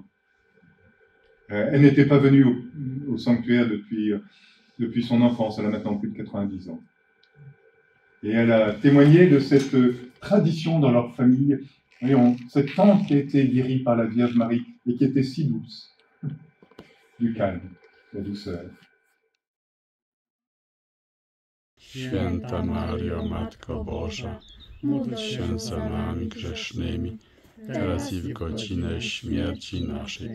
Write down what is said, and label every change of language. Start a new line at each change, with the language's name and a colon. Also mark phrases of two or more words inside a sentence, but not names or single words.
French: Elle n'était pas venue au sanctuaire depuis son enfance, elle a maintenant plus de 90 ans. Et elle a témoigné de cette tradition dans leur famille, cette tante qui a été guérie par la Vierge Marie et qui était si douce, du calme, la douceur.
Polish: Święta Mario, Matko Boża, módl się za nami grzesznymi, teraz i w godzinę śmierci naszej.